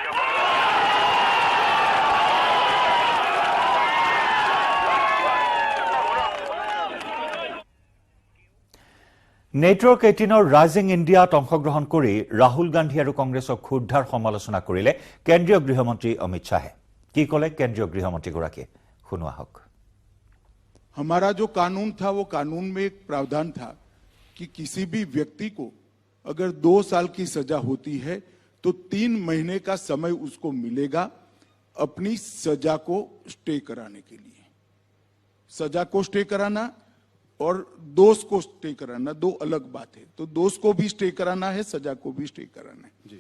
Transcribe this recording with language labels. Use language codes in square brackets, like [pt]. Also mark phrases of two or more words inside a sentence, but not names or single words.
[as] নেটৱৰ্ক 18ৰ ৰাইজিং ইণ্ডিয়াত অংশগ্ৰহণ কৰি ৰাহুল গান্ধী আৰু কংগ্ৰেছক ক্ষুদ্ধাৰ সমালোচনা কৰিলে কেন্দ্ৰীয় গৃহমন্ত্ৰী অমিত শাহে কি ক'লে কেন্দ্ৰীয় গৃহমন্ত্ৰীগৰাকীয়ে শুনোৱা হওক [hi] हमारा जो कानून था वो कानून में एक प्रावधान था कि किसी भी व्यक्ति को अगर 2 साल की सजा होती है तो 3 महीने का समय उसको मिलेगा अपनी सजा को स्टे कराने के लिए सजा को स्टे कराना और दोष को स्टे कराना दो अलग बात है तो दोष को भी स्टे कराना है सजा को भी स्टे कराना है जी।